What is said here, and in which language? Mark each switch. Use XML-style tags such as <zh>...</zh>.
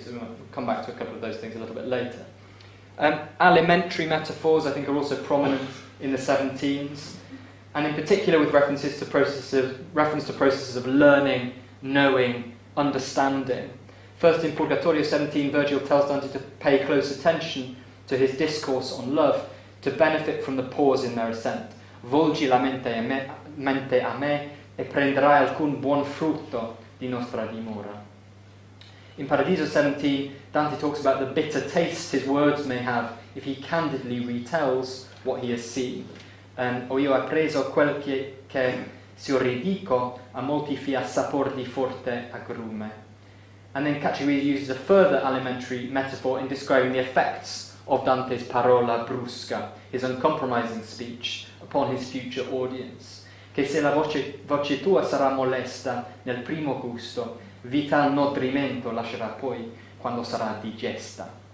<en>So we'll come back to a couple of those things a little bit later. Alimentary metaphors, I think, are also prominent in the 17s, and in particular with reference to processes of learning, knowing, understanding. First, in Purgatorio 17, Virgil tells Dante to pay close attention to his discourse on love, to benefit from the pause in their ascent.</en> <it>Volgi la mente a me e prenderai alcun buon frutto di nostra dimora.</it> <en>In Paradiso 17, Dante talks about the bitter taste his words may have if he candidly retells what he has seen.</en> <it>O io ho appreso quel che se io ridico a molti fia sapor di forte agrume.</it> <en>And then Cacciaguida uses a further alimentary metaphor in describing the effects of Dante's parola brusca, his uncompromising speech, upon his future audience.</en> <it>Che se la voce tua sarà molesta nel primo gusto, vital nodrimento lascerà poi quando sarà digesta.</it>